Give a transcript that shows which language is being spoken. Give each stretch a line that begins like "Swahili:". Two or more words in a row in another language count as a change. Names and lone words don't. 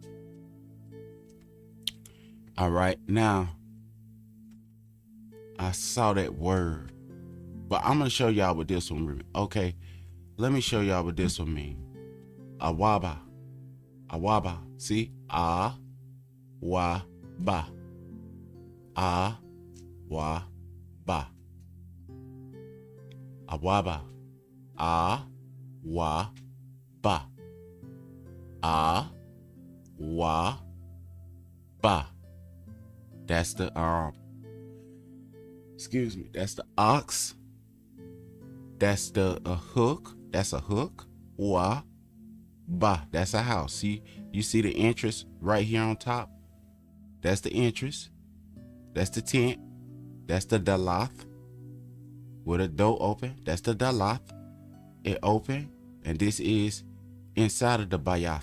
English: All right, now I saw that word, but I'm gonna show y'all what this one means. Okay, let me show y'all what this one means. Awaba. See, wa ba. Wa ba. Awaba. Wa ba. Wa ba. That's the excuse me, that's the ox. That's the hook. That's a hook. Wa ba. That's a house. See, you see the entrance right here on top? That's the entrance. That's the tent. That's the dalath. With a door open. That's the dalath. It open. And this is inside of the bayath.